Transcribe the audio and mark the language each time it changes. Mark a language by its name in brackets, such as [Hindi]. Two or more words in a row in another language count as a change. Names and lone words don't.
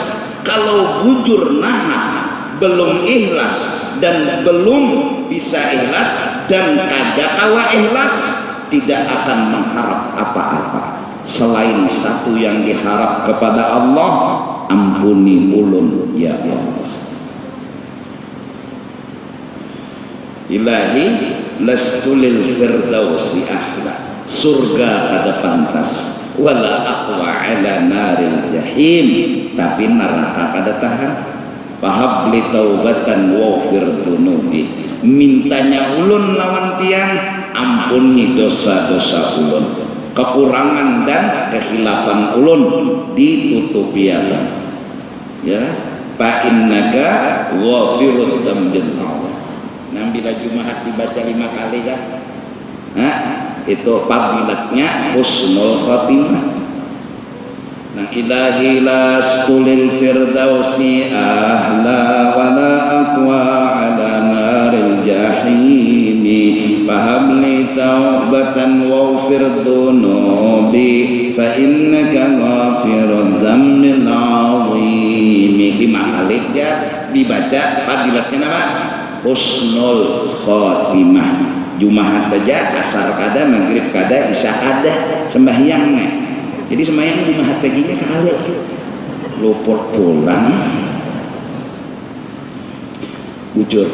[Banjar] Kalau bujur nahan belum ikhlas dan belum bisa ikhlas dan kada kawa ikhlas, tidak akan mengharap apa-apa selain satu yang diharap kepada Allah, ampuni ulun ya Allah. [Arabic] إلهي لست للفردوس أهلا, [Banjar] surga kada pantas, [Arabic] ولا أقوى على نار الجحيم, [Banjar] tapi neraka kada tahan. [Arabic] فهب لي توبة واغفر ذنوبي, [Banjar] mintanya ulun lawan tiang, ampuni dosa-dosa ulun, kekurangan dan kehilafan ulun ditutupi Allah. [Arabic] يا فإنك غافر الذنب الله. [Banjar] Nah, bila Jumat dibaca 5 kali kan, nah itu fadilatnya [Arabic] حسن الخاتمة. [Banjar] Nah, [Arabic] إلهي لست للفردوس أهلا ولا أقوى على نار الجحيمي فهب لي توبة واغفر ذنوبي فإنك غافر الذنب العظيم. [Banjar] 5 kali ya dibaca fadilatnya apa? [Arabic] حسن الخاتمة. [Banjar] Jumat aja, asar kada, maghrib kada, isya kada, sembahyang nih. Jadi sembahyang di mahat paginya sekali luput pulang bujur.